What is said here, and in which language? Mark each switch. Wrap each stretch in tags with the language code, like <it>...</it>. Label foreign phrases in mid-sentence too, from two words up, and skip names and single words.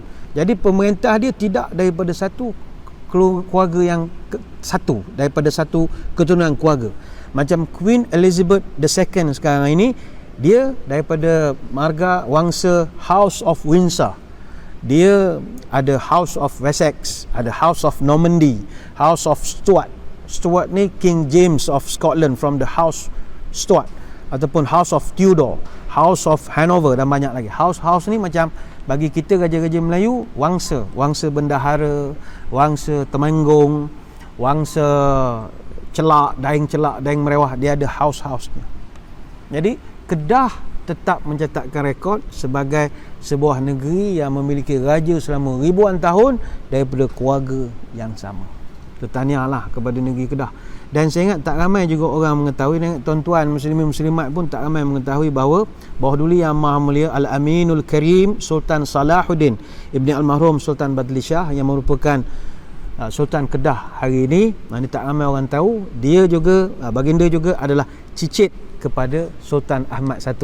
<ms>Jadi pemerintah dia tidak daripada satu keluarga yang satu, daripada satu keturunan keluarga. Macam Queen Elizabeth II sekarang ini, dia daripada marga wangsa House of Windsor. Dia ada House of Wessex, ada House of Normandy, House of Stuart. Stuart ni King James of Scotland</ms> <en>from the House Stuart,</en> <ms>ataupun House of Tudor, House of Hanover dan banyak lagi. House ni macam bagi kita raja-raja Melayu, wangsa bendahara, wangsa Temanggung, wangsa daing merewah, dia ada house-nya. Jadi Kedah tetap mencatatkan rekod sebagai sebuah negeri yang memiliki raja selama ribuan tahun daripada keluarga yang sama. Tahniahlah kepada negeri Kedah. Dan saya ingat tak ramai juga orang mengetahui, dan tuan-tuan muslimin muslimat pun tak ramai mengetahui bahawa dulu Yang Maha Mulia Al-Aminul Karim Sultan Salahuddin Ibni Almarhum Sultan Badli Shah yang merupakan Sultan Kedah hari ini, ini tak ramai orang tahu, dia juga baginda juga adalah cicit kepada Sultan Ahmad I.</ms>